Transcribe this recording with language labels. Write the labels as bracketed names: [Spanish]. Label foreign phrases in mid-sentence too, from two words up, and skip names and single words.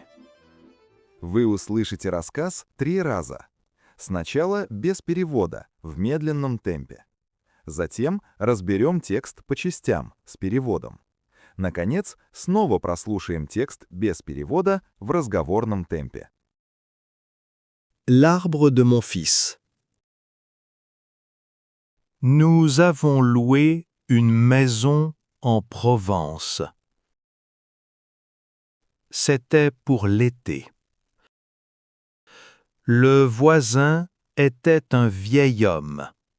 [Russian] Вы услышите рассказ 3 раза. Сначала без перевода, в медленном темпе. Затем разберем текст по частям, с переводом. Наконец, снова прослушаем текст без перевода в разговорном темпе. [French] L'arbre de mon fils. Nous avons loué une maison en Provence. C'était pour l'été. Le voisin était un vieil homme.